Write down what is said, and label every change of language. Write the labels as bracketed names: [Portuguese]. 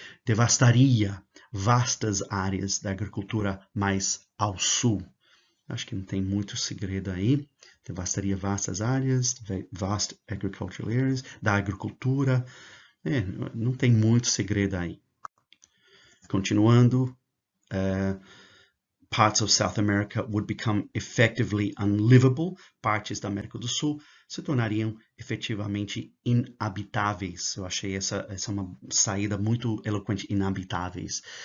[Portuguese] Devastaria vastas áreas da agricultura mais ao sul. Acho que não tem muito segredo aí. Devastaria vastas áreas, [English] vast agricultural areas, [Portuguese] da agricultura. Não tem muito segredo aí. Continuando, [English] parts of South America would become effectively unlivable. [Portuguese] Partes da América do Sul se tornariam efetivamente inabitáveis. Eu achei essa uma saída muito eloquente. Inabitáveis.